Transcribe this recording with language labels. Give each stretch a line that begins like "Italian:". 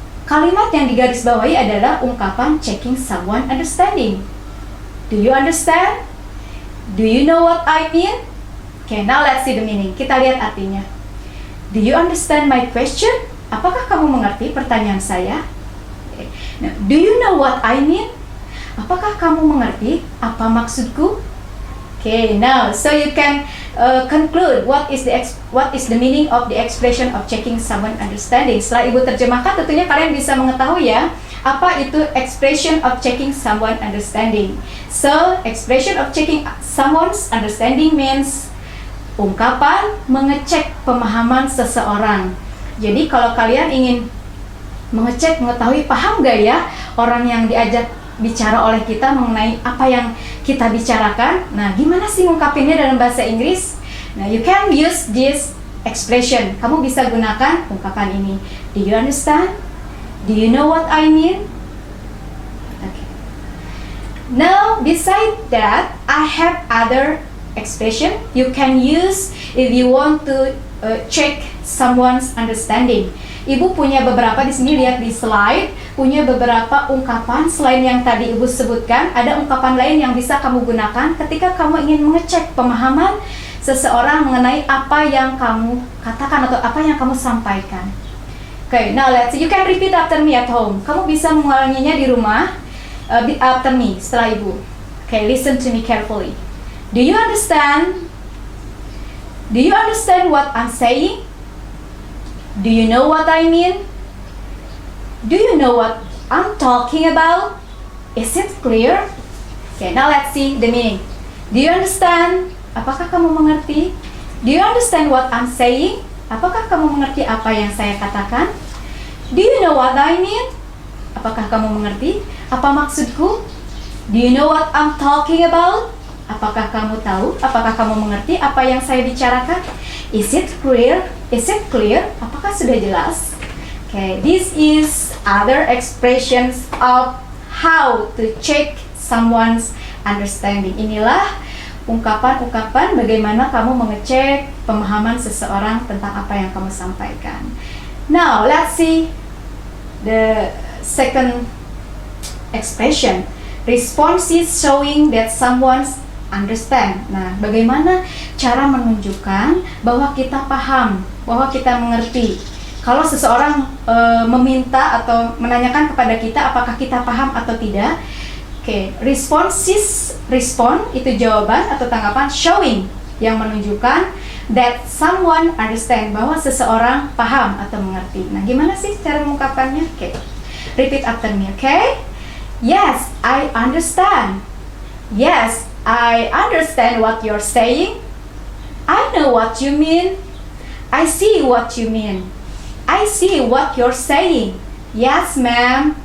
Indonesian: Kalimat yang digarisbawahi adalah ungkapan
English: checking someone understanding. Do you understand? Do you know what I mean? Okay, now let's see the meaning.
Indonesian: Kita lihat artinya.
English: Do you understand my question?
Indonesian: Apakah kamu mengerti pertanyaan saya?
English: Okay. Now, do you know what I mean?
Indonesian: Apakah kamu mengerti apa maksudku?
English: Okay, now so you can conclude what is the meaning of the expression of checking someone understanding.
Indonesian: Setelah Ibu terjemahkan, tentunya kalian bisa mengetahui ya, apa itu
English: expression of checking someone understanding. So, expression of checking someone's understanding means
Indonesian: ungkapan mengecek pemahaman seseorang. Jadi kalau kalian ingin mengetahui paham gak ya orang yang diajak bicara oleh kita mengenai apa yang kita bicarakan. Nah, gimana sih ngungkapinnya dalam bahasa Inggris?
English: Nah, you can use this expression.
Indonesian: Kamu bisa gunakan ungkapan ini.
English: Do you understand? Do you know what I mean? Okay. Now, beside that, I have other expression you can use if you want to check someone's understanding.
Indonesian: Ibu punya beberapa di sini, lihat di slide, punya beberapa ungkapan selain yang tadi Ibu sebutkan. Ada ungkapan lain yang bisa kamu gunakan ketika kamu ingin mengecek pemahaman seseorang mengenai apa yang kamu katakan atau apa yang kamu sampaikan.
English: Okay, now let's see. You can repeat after me at home.
Indonesian: Kamu bisa mengulanginya di rumah
English: after me,
Indonesian: setelah Ibu.
English: Okay, listen to me carefully. Do you understand? Do you understand what I'm saying? Do you know what I mean? Do you know what I'm talking about? Is it clear? Okay, now let's see the meaning. Do you understand?
Indonesian: Apakah kamu mengerti?
English: Do you understand what I'm saying?
Indonesian: Apakah kamu mengerti apa yang saya katakan?
English: Do you know what I mean?
Indonesian: Apakah kamu mengerti apa maksudku?
English: Do you know what I'm talking about?
Indonesian: Apakah kamu tahu? Apakah kamu mengerti apa yang saya bicarakan?
English: Is it clear? Is it clear?
Indonesian: Apakah sudah jelas?
English: Okay, this is other expressions of how to check someone's understanding.
Indonesian: Inilah ungkapan-ungkapan bagaimana kamu mengecek pemahaman seseorang tentang apa yang kamu sampaikan.
English: Now, let's see the second expression. Responses showing that someone's understand.
Indonesian: Nah, bagaimana cara menunjukkan bahwa kita paham, bahwa kita mengerti. Kalau seseorang meminta atau menanyakan kepada kita apakah kita paham atau tidak. Oke, respond itu jawaban atau tanggapan. Showing yang menunjukkan
English: that someone understand,
Indonesian: bahwa seseorang paham atau mengerti. Nah, gimana sih cara mengungkapkannya?
English: Oke, repeat after me, okay? Yes, I understand. Yes, I understand what you're saying. I know what you mean. I see what you mean. I see what you're saying. Yes, ma'am.